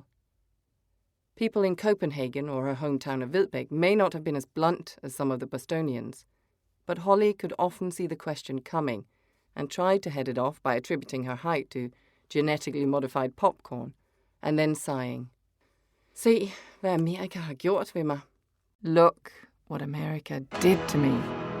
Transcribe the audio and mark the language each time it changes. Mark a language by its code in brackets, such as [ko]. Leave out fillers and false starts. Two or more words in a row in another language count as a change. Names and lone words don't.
[en] People in Copenhagen or her hometown of Wildbæk may not have been as blunt as some of the Bostonians, but Holly could often see the question coming and tried to head it off by attributing her height to genetically modified popcorn, and then sighing. [da] Se, hvad Amerika har gjort ved mig. [en] Look what America did to me.